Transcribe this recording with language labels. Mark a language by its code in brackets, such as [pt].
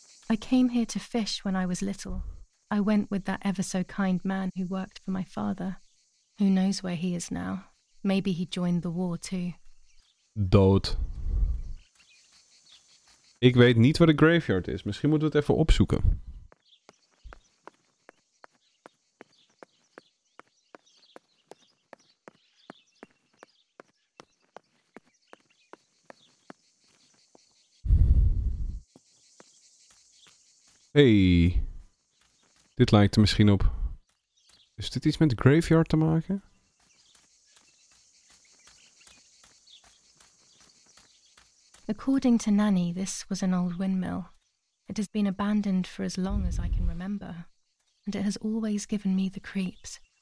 [en] I came here to fish when I was little. I went with that ever so kind man who worked for my father. Who knows where he is now? Maybe he joined the war too. [nl] Dood. Ik weet niet waar de graveyard is. Misschien moeten we het even opzoeken. Hey. Dit lijkt er misschien op. Is dit iets met de graveyard te maken? [en] According to Nanny, this was an old windmill. It has been abandoned for as long as I can remember, and it has always given me the creeps.